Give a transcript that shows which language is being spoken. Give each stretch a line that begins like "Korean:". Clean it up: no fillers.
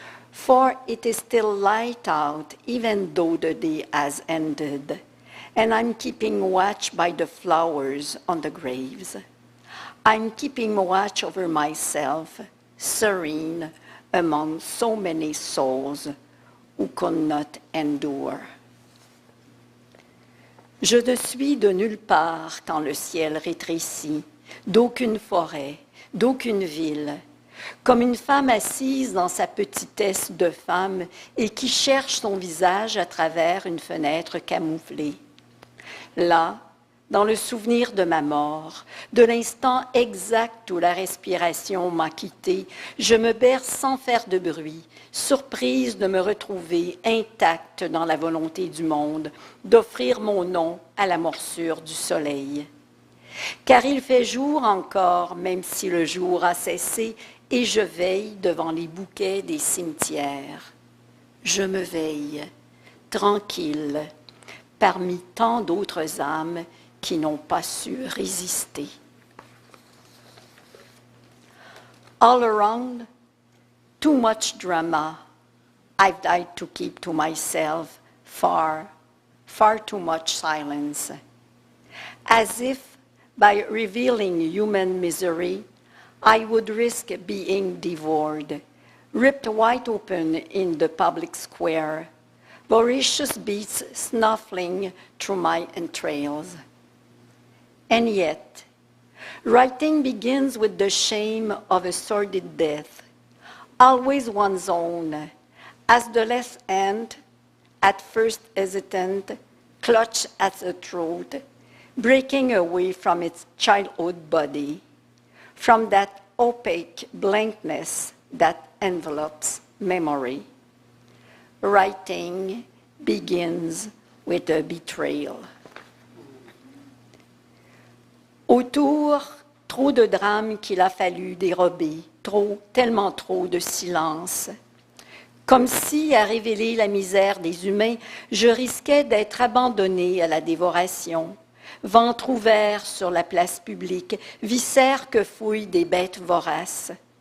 English: For it is still light out, even though the day has ended, and I'm keeping watch by the flowers on the graves. I'm keeping watch over myself, serene among so many souls who could not endure.
French: Je ne suis de nulle part quand le ciel rétrécit, d'aucune forêt, d'aucune ville, comme une femme assise dans sa petitesse de femme et qui cherche son visage à travers une fenêtre camouflée. Là, dans le souvenir de ma mort, de l'instant exact où la respiration m'a quitté, je me berce sans faire de bruit, surprise de me retrouver intacte dans la volonté du monde, d'offrir mon nom à la morsure du soleil. Car il fait jour encore, même si le jour a cessé, et je veille devant les bouquets des cimetières. Je me veille, tranquille, parmi tant d'autres âmes qui n'ont pas su résister.
English: All around, too much drama. I've died to keep to myself far, far too much silence. As if by revealing human misery, I would risk being devoured, ripped wide open in the public square, voracious beasts snuffling through my entrails. And yet, writing begins with the shame of a sordid death, always one's own, as the left hand, at first hesitant, clutched at the throat, breaking away from its childhood body, from that opaque blankness that envelops memory. Writing begins with a betrayal.
French: Autour, trop de drames qu'il a fallu dérober, trop, tellement trop de silence. Comme si, à révéler la misère des humains, je risquais d'être abandonnée à la dévoration. Ventre ouvert sur la place publique, viscères que fouillent des bêtes voraces.